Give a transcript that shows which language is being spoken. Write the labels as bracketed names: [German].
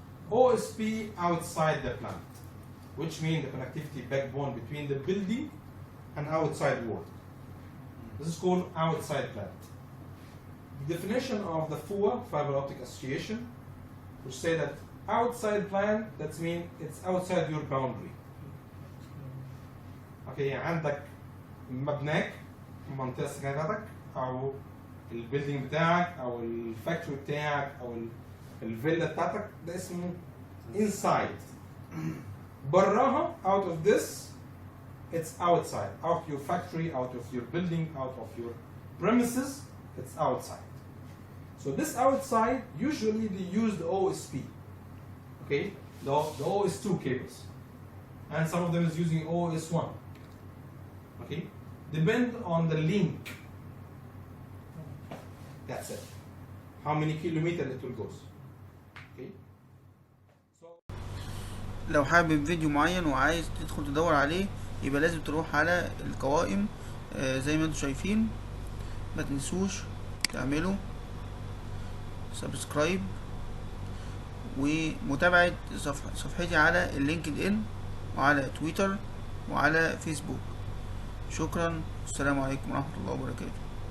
[English] OSP outside the plant, which means the connectivity backbone between the building and outside world. This is called outside plant. The definition of the FUA, Fiber Optic Association, which say that outside plant, that means it's outside your boundary. [Arabic] Okay, عندك مبناك المنطقة السكنية بتاعتك أو البيلدينج بتاعك أو الفاكتوري بتاعك أو الفيلا بتاعتك, ده اسمه inside. براها, [English] out of this, it's outside. Out of your factory, out of your building, out of your premises, it's outside. So this outside, usually they use the OSP, okay, the OS2 cables, and some of them is using OS1, okay, depend on the link. That's it. How many kilometers it will go. Okay. So [Arabic] لو حابب فيديو معين وعايز تدخل تدور عليه يبقى لازم تروح على القوائم زي ما انتم شايفين. ما تنسوش تعملوا سبسكرايب ومتابعة صفحتي على اللينكد ان وعلى تويتر وعلى فيسبوك. شكرا، السلام عليكم ورحمة الله وبركاته.